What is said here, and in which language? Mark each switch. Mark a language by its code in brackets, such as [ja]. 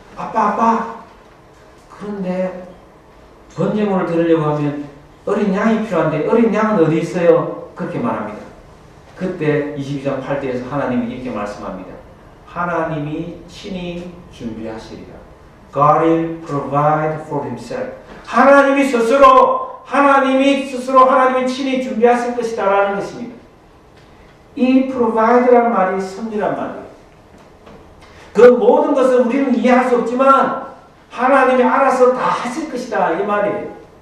[ko] 아빠 그런데 번제물을 드리려고 하면 어린 양이 필요한데 어린 양은 어디 있어요? 그렇게 말합니다. 그때 22장 8절에서 하나님이 이렇게 말씀합니다. 하나님이 친히 준비하시리라. [en] God will provide for himself. [ko] 하나님이 스스로 하나님이 친히 준비하실 것이다 라는 것입니다. 이 provide라는 말이 섭리란 말이에요. 그 모든 것을 우리는 이해할 수 없지만 하나님이 알아서 다 하실 것이다 이 말이에요.